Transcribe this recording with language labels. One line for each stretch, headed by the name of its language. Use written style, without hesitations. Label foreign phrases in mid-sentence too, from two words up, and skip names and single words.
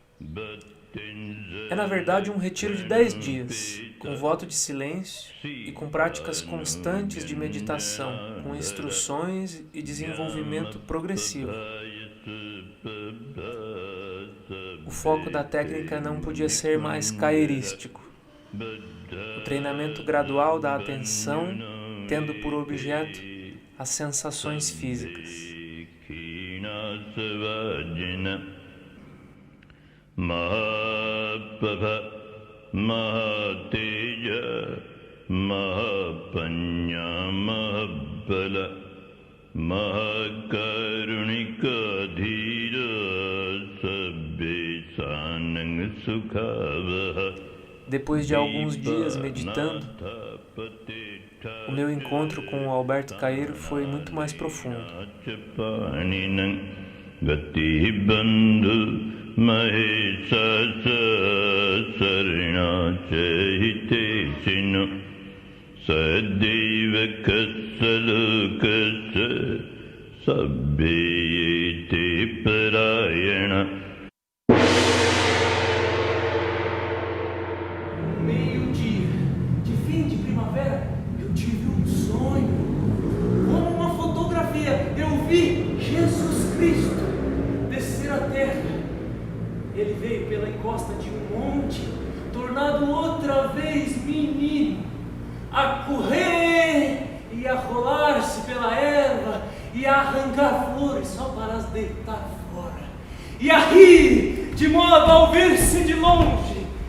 Portuguese: É, na verdade, um retiro de 10 dias, com voto de silêncio e com práticas constantes de meditação, com instruções e desenvolvimento progressivo. O foco da técnica não podia ser mais caerístico. O treinamento gradual da atenção, tendo por objeto as sensações físicas.
Pali: Mahapava Mahateja Mahapanya Mahabala Mahakarunika Dhira Sabbe Sanang Sukavaha.
Portuguese: Depois de alguns dias meditando, o meu encontro com o Alberto Caeiro foi muito mais profundo.
Pali: Gati bandhu mahesasa sarina chahite sinu sadeva kasalukasa sabbeyete parayana.
Portuguese: Meio-dia de fim de primavera, eu tive um sonho. Como uma fotografia, eu vi Jesus Cristo descer a terra. Ele veio pela encosta de um monte, tornado outra vez menino, a correr e a rolar-se pela erva e a arrancar flores só para as deitar fora, e a rir de modo a ouvir-se de longe.